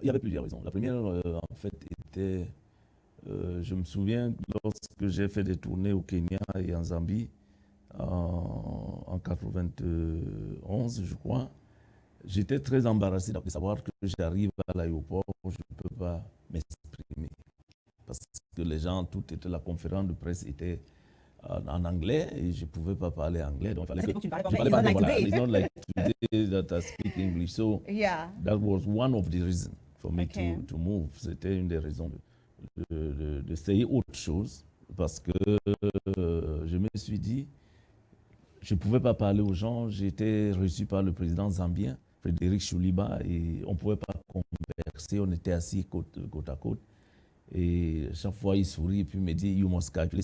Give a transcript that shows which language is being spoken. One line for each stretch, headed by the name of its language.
French: Il y avait plusieurs raisons. La première, en fait, était, je me souviens, lorsque j'ai fait des tournées au Kenya et en Zambie, en 91, je crois, j'étais très embarrassé de savoir que j'arrive à l'aéroport, je ne peux pas m'exprimer. Parce que les gens, la conférence de presse était en anglais et je ne pouvais pas parler anglais. Donc il fallait que je parlais pas anglais.
English: It's not like today that I speak English. So that was one of the reasons for me to move.
French: C'était une des raisons d'essayer autre chose parce que je me suis dit, je ne pouvais pas parler aux gens. J'étais reçu par le président zambien, Frédéric Chouliba, et on ne pouvait pas converser. On était assis côte à côte. Et chaque fois, il sourit et puis me dit,
English: you must calculate.